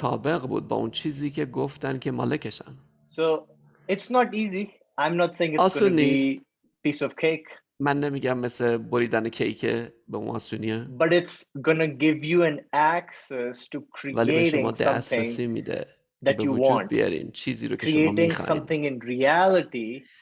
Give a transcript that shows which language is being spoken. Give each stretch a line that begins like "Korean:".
Persian: مطابق بود با اون چیزی که گفتن که مالکشن.
English: So it's not easy. I'm not saying it's going to be piece of cake.
Persian: من نمیگم مثل بریدن کیک به اون آسونیه.
English: But it's going to give you an access to creating something that you want.
Persian: چیزی رو که شما میخواین.
English: Creating something in reality.